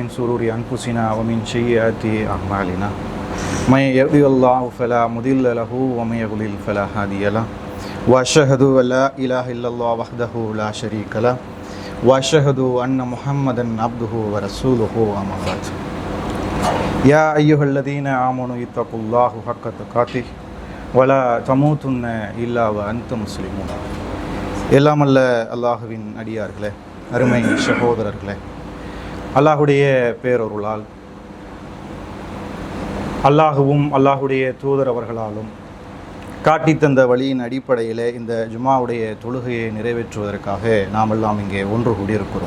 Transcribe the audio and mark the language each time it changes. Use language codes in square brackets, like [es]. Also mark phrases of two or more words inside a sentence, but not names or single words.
[ar] شرور أنفسنا ومن سيئات أعمالنا من يهده الله فلا مضل له ومن يضلل فلا هادي له وأشهد أن لا إله إلا الله وحده لا شريك له وأشهد أن محمدا عبده ورسوله أما بعد يا أيها الذين آمنوا اتقوا الله حق تقاته ولا تموتن إلا وأنتم مسلمون. [ta] எல்லாம் அல்ல அல்லாஹுவின் அடியார்களே, அருமை சகோதரர்களே, அல்லாஹுடைய பேரொருளால் அல்லாஹுவும் அல்லாஹுடைய தூதர் அவர்களாலும் காட்டித்தந்த வழியின் அடிப்படையில் இந்த ஜுமாவுடைய தொழுகையை நிறைவேற்றுவதற்காக நாம் எல்லாம் இங்கே ஒன்று கூடியிருக்கிறோம்.